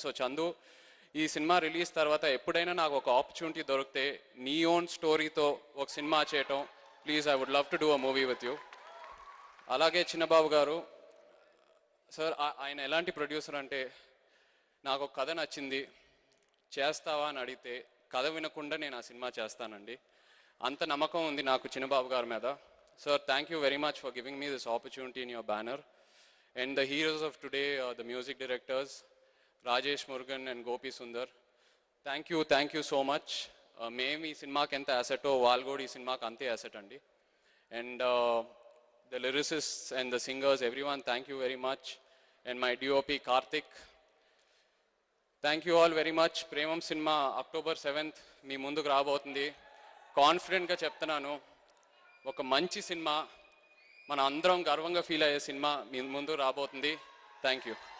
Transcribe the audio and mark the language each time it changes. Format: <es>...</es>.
<te>So Chandu, ఈ cinema release తర్వాత ఎప్పుడైనా నాకు ఒక ఆపర్చునిటీ దొరికితే నీ ఓన్ స్టోరీతో ఒక సినిమా చేయటం,</te> <en>Please I would love to do a movie with you.</en> <te>అలాగే చిన్నబాబు గారు సార్, ఆయన ఎలాంటి ప్రొడ్యూసర్ అంటే, నాకు ఒక కథ నచ్చింది చేస్తావా అని అడిగితే కథ వినకుండా నేను ఆ సినిమా చేస్తానండి. అంత నమ్మకం ఉంది నాకు చిన్నబాబు గారి మీద.</te> <en>Sir, thank you very much for giving me this opportunity in your banner. And the heroes of today are the music directors, Rajesh Murugan and Gopi Sundar. Thank you so much. Maybe</en> <te>cinema ki anta asset o Valgodi cinema ki ante asset andi.</te> <en>And the lyricists and the singers, everyone, thank you very much. And my DOP Karthik, thank you all very much.</en> <te>Premam cinema October 7th మీ ముందుకు రాబోతుంది. కాన్ఫిడెంట్గా చెప్తున్నాను, ఒక మంచి cinema, మన అందరం గర్వంగా feel అయ్యే సినిమా మీ ముందు రాబోతుంది.</te> <en>Thank you.</en>